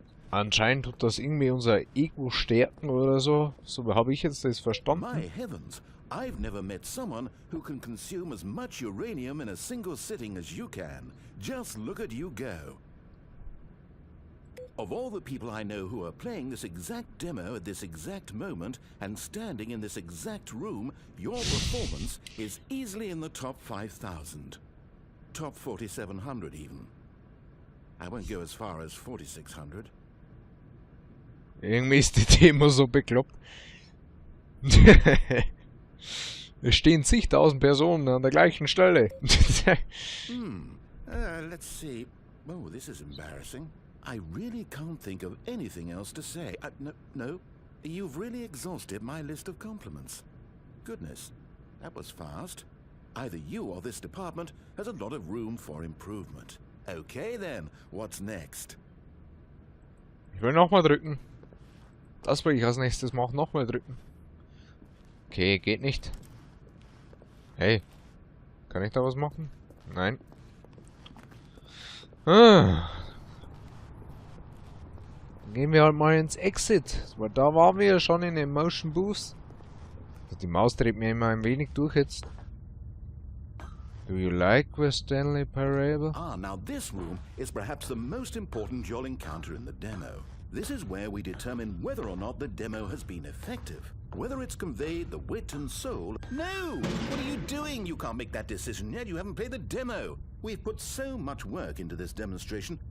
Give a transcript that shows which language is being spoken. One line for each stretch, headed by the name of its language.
German: Anscheinend tut das irgendwie unser Ego stärken oder so. So habe ich jetzt das verstanden.
English: My heavens, I've never met someone who can consume as much uranium in a single sitting as you can. Just look at you go. Of all the people I know who are playing this exact demo at this exact moment and standing in this exact room, your performance is easily in the top 5,000. Top 4,700 even. I won't go as far as 4,600.
German: Irgendwie ist die Demo so bekloppt. Es stehen zigtausend Personen an der gleichen Stelle.
English: Let's see. Oh, this is embarrassing. I really can't think of anything else to say. No. You've really exhausted my list of compliments. Goodness, that was fast. Either you or this department has a lot of room for improvement. Okay then, what's next?
German: Ich will nochmal drücken. Das will ich als nächstes machen, nochmal drücken. Okay, geht nicht. Hey, kann ich da was machen? Nein. Gehen wir halt mal ins Exit, weil da waren wir ja schon in den Motion Boost. Also die Maus dreht mir immer ein wenig durch jetzt.
English: Do you like the Stanley Parable? Now this room is perhaps the most important you'll encounter in the demo. This is where we determine whether or not the demo has been effective. Whether it's conveyed the wit and soul. No! What are you doing? You can't make that decision yet. You haven't played the demo. We've put so much work into this demonstration.